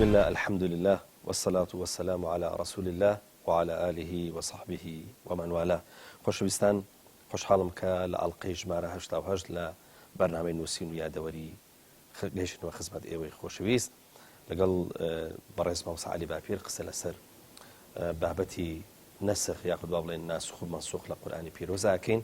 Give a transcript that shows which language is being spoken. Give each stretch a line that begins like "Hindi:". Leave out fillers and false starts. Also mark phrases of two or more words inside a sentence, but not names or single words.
Arabic: الحمد لله والصلاة والسلام على رسول الله وعلى آله وصحبه ومن والاه.
Central Kurdish: خۆشەویستان، خۆشحاڵم کە لە ئەڵقەی ژمارە 88 لە بەرنامەی نووسین و یادەوەری گەیشتنەوە خزمەت ئێوەی خۆشەویست لەگەڵ بەڕێز مامۆستا عەلی باپیر قسە لەسەر بابەتی نەسخ یاخود با بڵێن ناسخ و مەنسوخ لە قورئانی پیرۆزاکەین.